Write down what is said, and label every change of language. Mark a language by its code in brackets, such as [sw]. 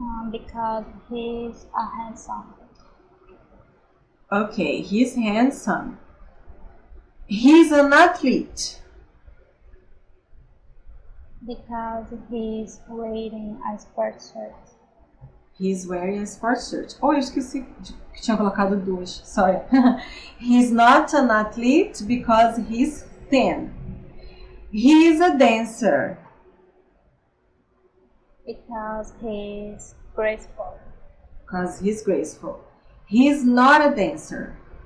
[en] Because he's a handsome. Okay, he's handsome. He's an athlete. Because he's wearing a sports shirt. He's wearing a sports shirt. [pt] Oh, eu esqueci que tinha colocado duas. [en] Sorry. He's not an athlete because he's thin. He is a dancer. Because he's graceful. Because he's graceful. He's not a dancer.